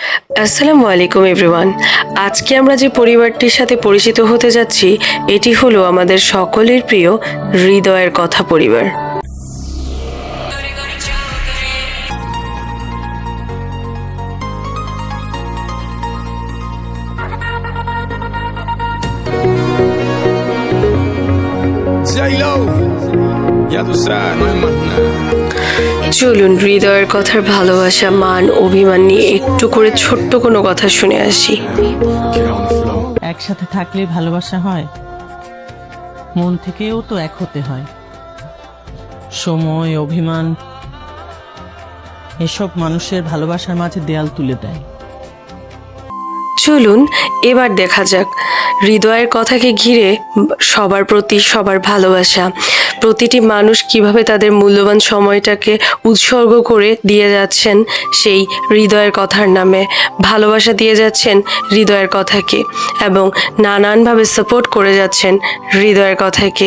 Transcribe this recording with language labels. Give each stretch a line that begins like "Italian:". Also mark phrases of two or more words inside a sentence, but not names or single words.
Arabic: السلام عليكم এভরিওয়ান।
Bangla: আজকে আমরা যে পরিবারটির সাথে পরিচিত হতে যাচ্ছি এটি হলো আমাদের সকলের প্রিয় হৃদয়ের কথা পরিবার।
Spanish: J-Lo, ya tú sabes, no hay más nada.
Bangla: চলুন হৃদয়ের কথার ভালোবাসা, মান, অভিমান নিয়ে একটু করে ছোট্ট কোনো কথা শুনে আসি।
English: Get on the floor.
Bangla: একসাথে থাকলে ভালোবাসা হয়, মন থেকেও তো এক হতে হয়। সময়, অভিমান এসব মানুষের ভালোবাসার মাঝে দেয়াল তুলে দেয়। চলুন এবার দেখা যাক হৃদয়ের কথাকে ঘিরে সবার প্রতি সবার ভালোবাসা, প্রতিটি মানুষ কিভাবে তাদের মূল্যবান সময়টাকে উৎসর্গ করে দিয়ে যাচ্ছেন সেই হৃদয়ের কথার নামে, ভালোবাসা দিয়ে যাচ্ছেন হৃদয়ের কথাকে এবং নানানভাবে সাপোর্ট করে যাচ্ছেন হৃদয়ের কথাকে।